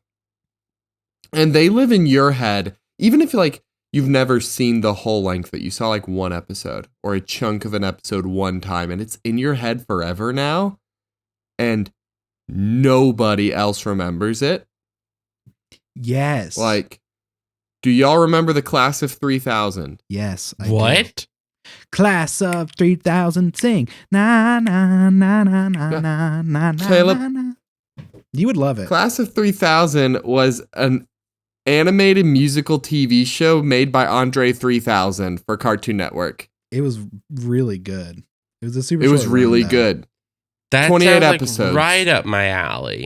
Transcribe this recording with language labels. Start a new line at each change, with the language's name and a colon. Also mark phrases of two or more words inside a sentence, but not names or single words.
English: And they live in your head, even if like you've never seen the whole length, but you saw like one episode or a chunk of an episode one time, and it's in your head forever now. And nobody else remembers it. Yes. Like, do y'all remember the Class of 3000? Yes. What? Class of 3000 sing. Na na na na na na na Caleb, na. You would love it. Class of 3000 was an animated musical TV show made by Andre 3000 for Cartoon Network. It was really good. It was a super. It was short really run, good. That 28 sounds episodes. like right up my alley.